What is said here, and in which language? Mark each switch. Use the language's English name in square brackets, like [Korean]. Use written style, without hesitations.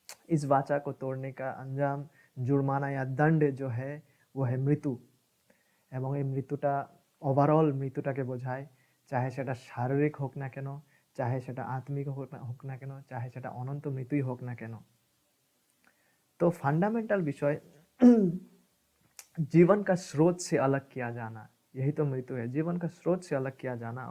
[Hindi] इस वाचा को तोड़ने का अंजाम जुर्माना या दंड जो है वो है मृत्यु। [Bangla] এবং এই মৃত্যুটা ওভারঅল মৃত্যুটাকে বোঝায়, চাহে সেটা শারীরিক হোক না কেন, चाहे সেটা आत्मिक হোক না কেন, चाहे সেটা অনন্ত মৃত্যুই হোক না কেন। [Hindi] तो फंडामेंटल विषय जीवन का स्रोत से अलग किया जाना, यही तो मृत्यु है, जीवन का स्रोत से अलग किया जाना।